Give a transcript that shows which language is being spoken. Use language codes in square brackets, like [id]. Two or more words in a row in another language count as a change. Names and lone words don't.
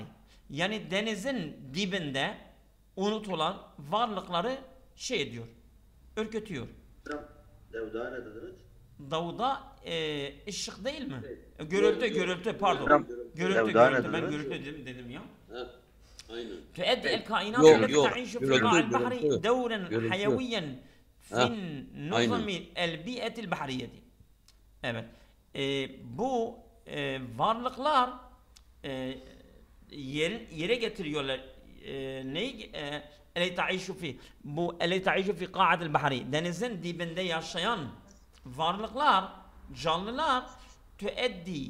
[tr] Yani denizin dibinde unutulan varlıkları şey ediyor. Ürkütüyor. Davda ne dediniz? Davda ışık değil mi? Gürültü pardon. Gürültü ben gürültü dedim ya. Aynen. [ar] تؤدي الكائنات التي تعيش في قاع البحر دورا حيويا في نظم البيئة البحرية. [tr] Evet. Bu varlıklar yere getiriyorlar. [ar] Neyi? التي تعيش في. [tr] Bu [ar] التي تعيش في قاع البحر. [tr] Denizin dibinde yaşayan varlıklar, canlılar tüeddi.